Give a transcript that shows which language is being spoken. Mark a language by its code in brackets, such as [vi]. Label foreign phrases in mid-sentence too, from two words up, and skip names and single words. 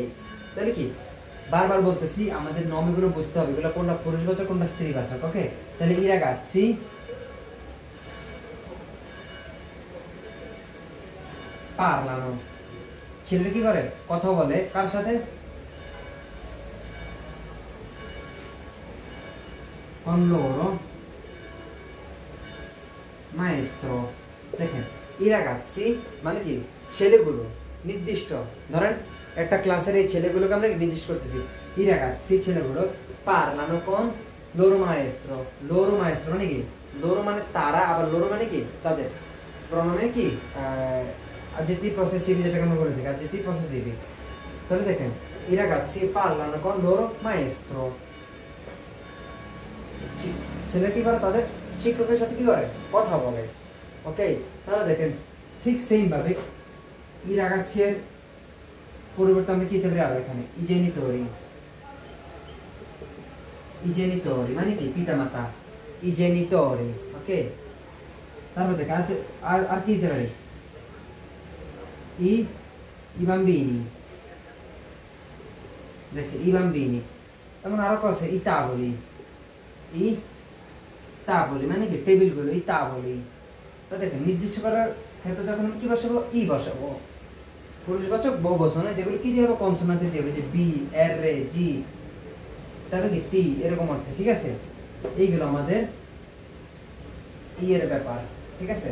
[bn] তাহলে কি বারবার বলতেছি আমাদের নমিগুলো বুঝতে হবে এগুলো কোনটা পুরুষবাচক কোনটা স্ত্রীবাচক, ওকে। তাহলে [it] i ragazzi parlano, [bn] ছেলেটা কি করে, কথা বলে কার সাথে, [it] con loro maestro, [bn] দেখেন [it] i ragazzi [bn] মানে কি ছেলেগুলো, নির্দিষ্ট ধরেন একটা ক্লাসের এই ছেলেগুলোকে আমরা নির্দিষ্ট করতেছি, [it] i ragazzi [bn] ছেলেগুলো [it] parlano con loro maestro, loro maestro [bn] মানে কি, loro মানে তারা, আবার loro মানে কি তাদের, প্রণামে কি [it] aggettivi possessivi, [bn] যেটাকে আমরা বলে থাকি [it] aggettivi possessivi। তাহলে দেখেন i ragazzi parlano con loro maestro, [bn] ছেলে কি করে তাদের শিক্ষকের সাথে কি করে কথা বলে, ওকে। তাহলে দেখেন ঠিক সেম ভাবে [it] i ragazzi [bn] এর পরিবর্তে আমরা কি দিতে পারি, আরো এখানে [it] i genitori, i genitori [bn] মানে কি পিতামাতা, [it] i genitori, [bn] ওকে। তারপর দেখেন আর কি দিতে পারি, [it] i bambini, দেখেন i bambini, [bn] এমন আরো আছে [it] i tavoli, i tavoli [bn] মানে কি টেবিলগুলো, [it] i tavoli। [bn] তো দেখেন নির্দিষ্ট করার ক্ষেত্রে যখন কি বসাবো, ই বসাবো, পুরুষবাচক বহুবচনে যেগুলো কি দিয়ে হবে, কনসোনান্ট দিয়ে হবে, যে বি, এর, রে, জি, তারপরে কি তি, এরকম অর্থে, ঠিক আছে। এইগুলো আমাদের ই এর ব্যাপার, ঠিক আছে।